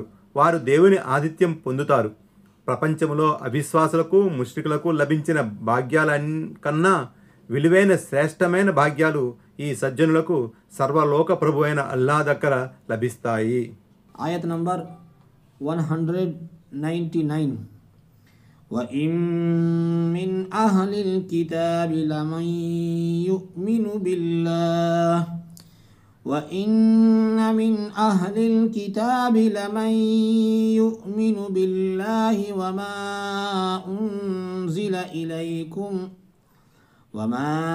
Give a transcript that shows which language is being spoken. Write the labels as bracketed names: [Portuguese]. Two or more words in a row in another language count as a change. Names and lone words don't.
[Telugu] వారు దేవుని ఆతిథ్యం పొందుతారు. ప్రపంచంలో అవిశ్వాసులకు, ముష్రికులకు లభించిన భాగ్యాల కన్నా విలువైన శ్రేష్టమైన భాగ్యాలు ఈ సజ్జనులకు సర్వలోక ప్రభు అయిన అల్లాహ్ దగ్గర లభిస్తాయి. ఆయత్ నంబర్ 199. [Arabic] وَإِن مِّنْ أَهْلِ الْكِتَابِ لَمَن يُؤْمِنُ بِاللَّهِ وإن من أهل الكتاب لمن يؤمن بالله وما أنزل إليكم وما